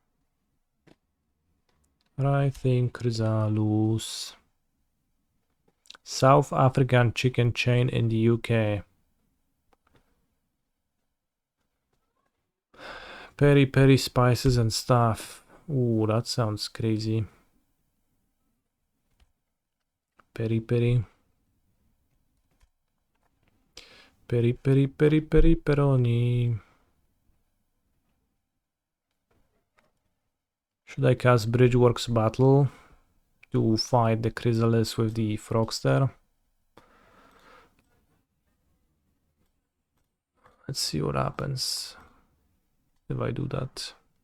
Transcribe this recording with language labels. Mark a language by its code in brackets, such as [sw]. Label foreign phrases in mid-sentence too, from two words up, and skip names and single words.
[en] Writhing Chrysalus. South African chicken chain in the UK. Peri peri spices and stuff. Ooh, that sounds crazy. Peri peri. Peri peri peri peri peroni. Should I cast Bridgeworks Battle to fight the Chrysalis with the Frogster? Let's see what happens if I do that.